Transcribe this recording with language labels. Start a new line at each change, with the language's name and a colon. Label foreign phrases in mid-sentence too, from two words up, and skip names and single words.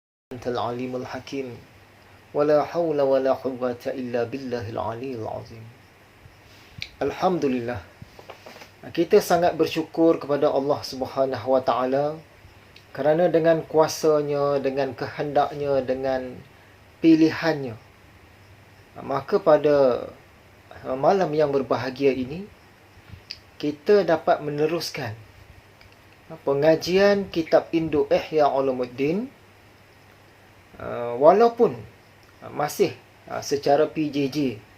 Arabic: أنت العليم الحكيم. ولا حول ولا قوة إلا بالله العلي العظيم. Alhamdulillah.
Malay: Kita sangat bersyukur kepada Allah
Arabic: سبحانه وتعالى
Malay: kerana dengan kuasanya, dengan kehendaknya, dengan pilihannya, maka pada malam yang berbahagia ini kita dapat meneruskan pengajian kitab Induk Ihya Ulumuddin, walaupun masih secara PJJ.